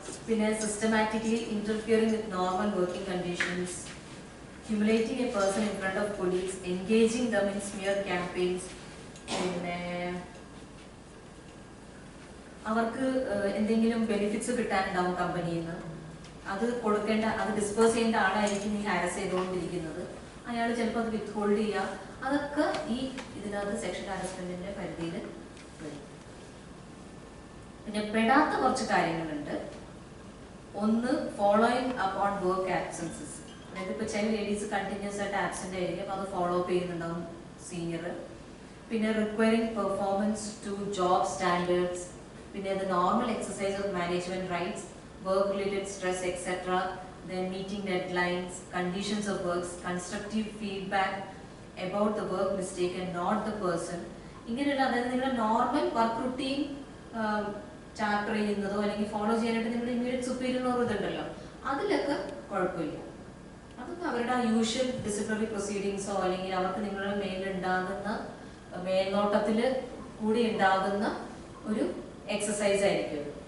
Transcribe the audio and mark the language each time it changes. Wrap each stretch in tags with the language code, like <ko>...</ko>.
<en>പിന്നെ systematically interfering with normal working conditions, humiliating a person in front of police, engaging them in smear campaigns.</en> <ml>പിന്നെ അവർക്ക് എന്തെങ്കിലും benefits കിട്ടാനുണ്ടാവും കമ്പനിയിൽ നിന്ന്, അത് കൊടുക്കേണ്ട, അത് ഡിസ്പേഴ്സ് ചെയ്യേണ്ട ആളായിരിക്കും ഈ ഹാരസ് ചെയ്തുകൊണ്ടിരിക്കുന്നത്. അയാൾ ചിലപ്പോൾ അത് വിത്ത് ഹോൾഡ് ചെയ്യുക. അതൊക്കെ ഈ ഇതിനകത്ത് സെക്ഷൽ ഹാരസ്മെന്റിന്റെ പരിധിയിൽ വരും. പിന്നെ പെടാത്ത കുറച്ച് കാര്യങ്ങളുണ്ട്. ഒന്ന്,</ml> <en>Following up on work absences.</en> <ml>അതായത് ഇപ്പോൾ ചില ലേഡീസ് കണ്ടിന്യൂസ് ആയിട്ട് ആബ്സെന്റ് ആയിരിക്കും, അപ്പോൾ അത് ഫോളോ അപ്പ് ചെയ്യുന്നുണ്ടാവും സീനിയർ.</ml> <en>പിന്നെ requiring performance to job standards. പിന്നെ the normal exercise of management rights, work related stress etcetera. Then meeting deadlines, conditions of works, constructive feedback about the work mistake and not the person.</en> <ml>ഇങ്ങനെയുള്ള, അതായത് നിങ്ങളുടെ normal work routine chapter ചെയ്യുന്നതോ അല്ലെങ്കിൽ follow ചെയ്യാനായിട്ട് നിങ്ങളുടെ immediate superior ഇതുണ്ടല്ലോ, അതിലൊക്കെ കുഴപ്പമില്ല. അതൊക്കെ അവരുടെ യൂഷ്വൽ ഡിസിപ്ലിനറി പ്രൊസീഡിങ്സോ അല്ലെങ്കിൽ അവർക്ക് നിങ്ങളുടെ മേലുണ്ടാകുന്ന മേൽനോട്ടത്തിൽ കൂടി ഉണ്ടാകുന്ന ഒരു എക്സസൈസ് ആയിരിക്കും.</ml>